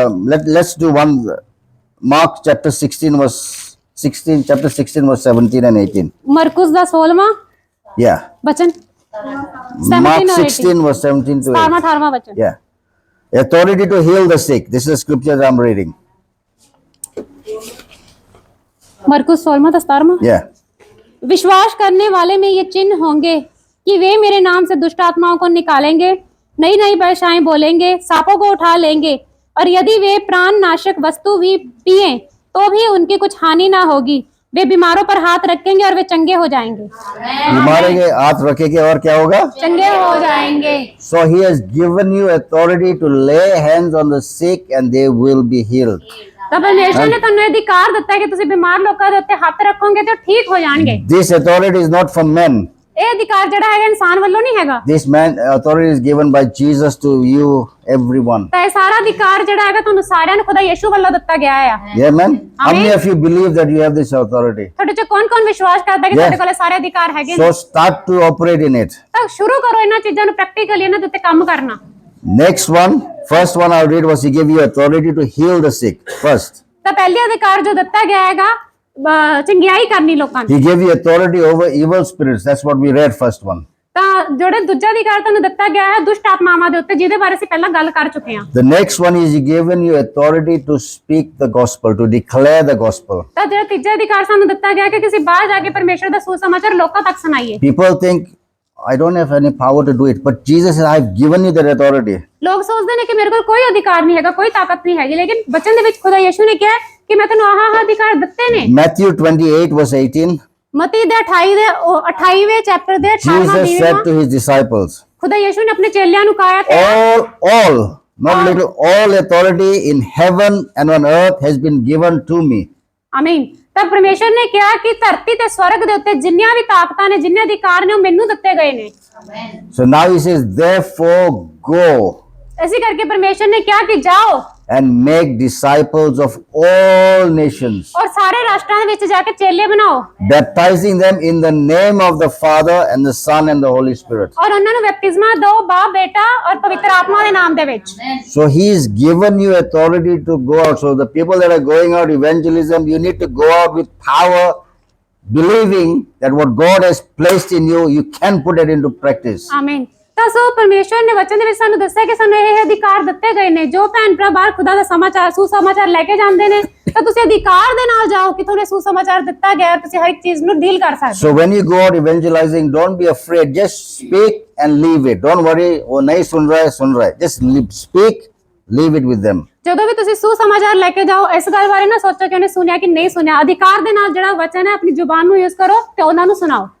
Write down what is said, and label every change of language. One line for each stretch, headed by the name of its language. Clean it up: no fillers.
English: let's do one, Mark chapter 16 verse 16, chapter 16, verse 17 and 18.
Punjabi: Markus ਦਾ 16ਵਾਂ
English: Yeah.
Punjabi: ਵਚਨ
English: Mark 17 or 18 16, verse 17 to
Punjabi: 17ਵਾਂ
English: 18.
Punjabi: 18ਵਾਂ ਵਚਨ
English: Yeah. Authority to heal the sick. This is the scripture that I'm reading.
Hindi: मरकुस 16वां तो 17वां
English: Yeah.
Hindi: विश्वास करने वाले में ये चिन्ह होंगे कि वे मेरे नाम से दुष्ट आत्माओं को निकालेंगे, नई नई भाषाएं बोलेंगे, सांपों को उठा लेंगे, और यदि वे प्राण नाशक वस्तु भी पिए तो भी उनकी कुछ हानि ना होगी। वे बीमारों पर हाथ रखेंगे और वे चंगे हो जाएंगे। बीमारी के हाथ रखेंगे और क्या होगा? चंगे हो जाएंगे।
English: So he has given you authority to lay hands on the sick and they will be healed.
Punjabi: ਤਾਂ ਪਰਮੇਸ਼ਰ ਨੇ ਤੁਹਾਨੂੰ ਅਧਿਕਾਰ ਦਿੱਤਾ ਹੈ ਕਿ ਤੁਸੀਂ ਬਿਮਾਰ ਲੋਕਾਂ ਦੇ ਉੱਤੇ ਹੱਥ ਰੱਖੋਗੇ ਤੇ ਉਹ ਠੀਕ ਹੋ ਜਾਣਗੇ।
English: This authority is not from men.
Punjabi: ਇਹ ਅਧਿਕਾਰ ਜਿਹੜਾ ਹੈਗਾ ਇਨਸਾਨ ਵੱਲੋਂ ਨਹੀਂ ਹੈਗਾ।
English: This man authority is given by Jesus to you, everyone.
Punjabi: ਤਾਂ ਇਹ ਸਾਰਾ ਅਧਿਕਾਰ ਜਿਹੜਾ ਹੈਗਾ ਤੁਹਾਨੂੰ ਸਾਰਿਆਂ ਨੂੰ ਖੁਦਾ ਯਿਸੂ ਵੱਲੋਂ ਦਿੱਤਾ ਗਿਆ ਆ।
English: Yeah, man. How many of you believe that you have this authority?
Punjabi: ਤੁਹਾਡੇ ਚ ਕੌਣ-ਕੌਣ ਵਿਸ਼ਵਾਸ ਕਰਦਾ ਹੈ ਕਿ ਤੁਹਾਡੇ ਕੋਲ ਸਾਰੇ ਅਧਿਕਾਰ ਹੈਗੇ ਨੇ?
English: So start to operate in it.
Punjabi: ਤਾਂ ਸ਼ੁਰੂ ਕਰੋ ਇਹਨਾਂ ਚੀਜ਼ਾਂ ਨੂੰ ਪ੍ਰੈਕਟੀਕਲੀ ਇਹਨਾਂ ਦੇ ਉੱਤੇ ਕੰਮ ਕਰਨਾ।
English: Next one, first one I'll read was he gave you authority to heal the sick first.
Punjabi: ਤਾਂ ਪਹਿਲੇ ਅਧਿਕਾਰ ਜੋ ਦਿੱਤਾ ਗਿਆ ਹੈਗਾ ਚੰਗਿਆਈ ਕਰਨੀ ਲੋਕਾਂ ਦੀ।
English: He gave you authority over evil spirits. That's what we read first one.
Punjabi: ਤਾਂ ਜਿਹੜੇ ਦੂਜਾ ਅਧਿਕਾਰ ਤੁਹਾਨੂੰ ਦਿੱਤਾ ਗਿਆ ਹੈ ਦੁਸ਼ਟ ਆਤਮਾਵਾਂ ਦੇ ਉੱਤੇ ਜਿਹਦੇ ਬਾਰੇ ਅਸੀਂ ਪਹਿਲਾਂ ਗੱਲ ਕਰ ਚੁੱਕੇ ਹਾਂ।
English: The next one is he given you authority to speak the gospel, to declare the gospel.
Punjabi: ਤਾਂ ਜਿਹੜਾ ਤੀਜਾ ਅਧਿਕਾਰ ਸਾਨੂੰ ਦਿੱਤਾ ਗਿਆ ਕਿ ਕਿਸੇ ਬਾਹਰ ਜਾ ਕੇ ਪਰਮੇਸ਼ਰ ਦਾ ਸੁਸਮਾਚਾਰ ਲੋਕਾਂ ਤੱਕ ਸੁਣਾਈਏ।
English: People think I don't have any power to do it, but Jesus said I've given you that authority.
Punjabi: ਲੋਕ ਸੋਚਦੇ ਨੇ ਕਿ ਮੇਰੇ ਕੋਲ ਕੋਈ ਅਧਿਕਾਰ ਨਹੀਂ ਹੈਗਾ, ਕੋਈ ਤਾਕਤ ਨਹੀਂ ਹੈਗੀ, ਲੇਕਿਨ ਬਚਨ ਦੇ ਵਿੱਚ ਖੁਦਾ ਯਿਸੂ ਨੇ ਕਿਹਾ ਕਿ ਮੈਂ ਤੁਹਾਨੂੰ ਆਹ ਅਧਿਕਾਰ ਦਿੱਤੇ ਨੇ।
English: Matthew 28 verse 18.
Punjabi: ਮਤੀ ਦੇ 28ਵੇਂ ਚੈਪਟਰ ਦੇ 18ਵਾਂ
English: Jesus said to his disciples,
Punjabi: ਖੁਦਾ ਯਿਸੂ ਨੇ ਆਪਣੇ ਚੇਲਿਆਂ ਨੂੰ ਕਹਾ ਕਿ
English: all, not little, all authority in heaven and on earth has been given to me.
Punjabi: ਆਮੀਨ। ਤਾਂ ਪਰਮੇਸ਼ਰ ਨੇ ਕਿਹਾ ਕਿ ਧਰਤੀ ਤੇ ਸਵਰਗ ਦੇ ਉੱਤੇ ਜਿੰਨੀਆਂ ਵੀ ਤਾਕਤਾਂ ਨੇ, ਜਿੰਨੇ ਅਧਿਕਾਰ ਨੇ ਉਹ ਮੈਨੂੰ ਦਿੱਤੇ ਗਏ ਨੇ।
English: So now he says, therefore go
Punjabi: ਇਸੇ ਕਰਕੇ ਪਰਮੇਸ਼ਰ ਨੇ ਕਿਹਾ ਕਿ ਜਾਓ
English: and make disciples of all nations,
Punjabi: ਔਰ ਸਾਰੇ ਰਾਸ਼ਟਰਾਂ ਦੇ ਵਿੱਚ ਜਾ ਕੇ ਚੇਲੇ ਬਣਾਓ,
English: baptizing them in the name of the Father and the Son and the Holy Spirit.
Punjabi: ਔਰ ਉਹਨਾਂ ਨੂੰ ਬਪਤਿਸਮਾ ਦਿਓ ਬਾਪ, ਬੇਟਾ ਔਰ ਪਵਿੱਤਰ ਆਤਮਾ ਦੇ ਨਾਮ ਦੇ ਵਿੱਚ।
English: So he's given you authority to go out. So the people that are going out evangelism, you need to go out with power, believing that what God has placed in you, you can put it into practice.
Punjabi: ਆਮੀਨ। ਤਾਂ ਸੋ ਪਰਮੇਸ਼ਰ ਨੇ ਵਚਨ ਦੇ ਵਿੱਚ ਸਾਨੂੰ ਦੱਸਿਆ ਕਿ ਸਾਨੂੰ ਇਹ ਅਧਿਕਾਰ ਦਿੱਤੇ ਗਏ ਨੇ। ਜੋ ਭੈਣ ਭਰਾ ਬਾਹਰ ਖੁਦਾ ਦਾ ਸਮਾਚਾਰ ਸੁਸਮਾਚਾਰ ਲੈ ਕੇ ਜਾਂਦੇ ਨੇ ਤਾਂ ਤੁਸੀਂ ਅਧਿਕਾਰ ਦੇ ਨਾਲ ਜਾਓ ਕਿ ਤੁਹਾਨੂੰ ਸੁਸਮਾਚਾਰ ਦਿੱਤਾ ਗਿਆ, ਤੁਸੀਂ ਹਰ ਇੱਕ ਚੀਜ਼ ਨੂੰ ਡੀਲ ਕਰ ਸਕਦੇ।
English: So when you go out evangelizing, don't be afraid. Just speak and leave it. Don't worry. Oh,
Hindi: nahi sun raha hai.
English: Just speak, leave it with them.
Punjabi: ਜਦੋਂ ਵੀ ਤੁਸੀਂ ਸੁਸਮਾਚਾਰ ਲੈ ਕੇ ਜਾਓ ਇਸ ਗੱਲ ਬਾਰੇ ਨਾ ਸੋਚੋ ਕਿ ਉਹਨੇ ਸੁਣਿਆ ਕਿ ਨਹੀਂ ਸੁਣਿਆ। ਅਧਿਕਾਰ ਦੇ ਨਾਲ ਜਿਹੜਾ ਵਚਨ ਹੈ ਆਪਣੀ ਜ਼ੁਬਾਨ ਨੂੰ ਯੂਜ਼ ਕਰੋ ਤੇ ਉਹਨਾਂ ਨੂੰ ਸੁਣਾਓ।